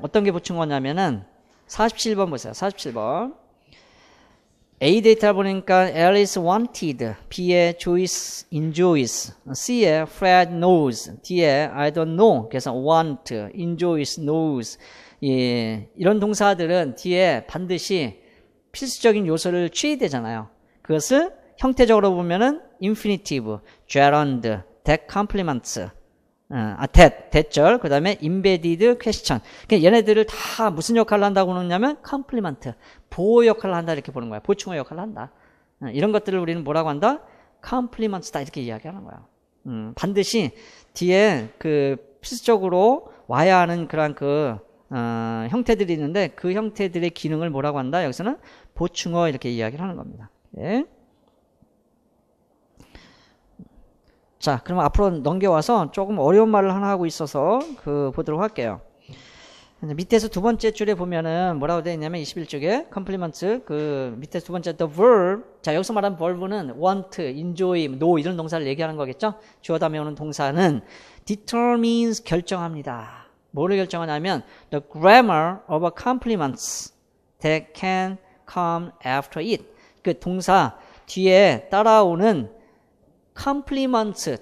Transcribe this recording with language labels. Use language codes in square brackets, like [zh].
[ko] 어떤 게 보충어냐면은 47번 보세요. 47번. A 데이터를 보니까 [en] Alice wanted, B에 Joyce enjoys, C에 Fred knows, D에 I don't know. [ko] 그래서 want, enjoys, knows. 예, 이런 동사들은 뒤에 반드시 필수적인 요소를 취해야 되잖아요. 그것을 형태적으로 보면은 infinitive, gerund, that complements, 대절, 그 다음에 embedded question. 그러니까 얘네들을 다 무슨 역할을 한다고 그러냐면 complement, 보호 역할을 한다 이렇게 보는 거야. 보충어 역할을 한다. 이런 것들을 우리는 뭐라고 한다? complements다 이렇게 이야기하는 거야. 반드시 뒤에 필수적으로 와야 하는 그런 형태들이 있는데 그 형태들의 기능을 뭐라고 한다? 여기서는 보충어 이렇게 이야기를 하는 겁니다. 예. 자, 그러면 앞으로 넘겨와서 조금 어려운 말을 하나 하고 있어서 보도록 할게요. 밑에서 두 번째 줄에 보면은 뭐라고 되어 있냐면 21쪽에 complement 밑에 두 번째 the verb. 자, 여기서 말하는 verb는 want, enjoy, know 이런 동사를 얘기하는 거겠죠? 주어 다음에 오는 동사는 determines 결정합니다. 뭐를 결정하냐면 [en] the grammar of a complements that can come after it. [ko] 그 동사 뒤에 따라오는 complements.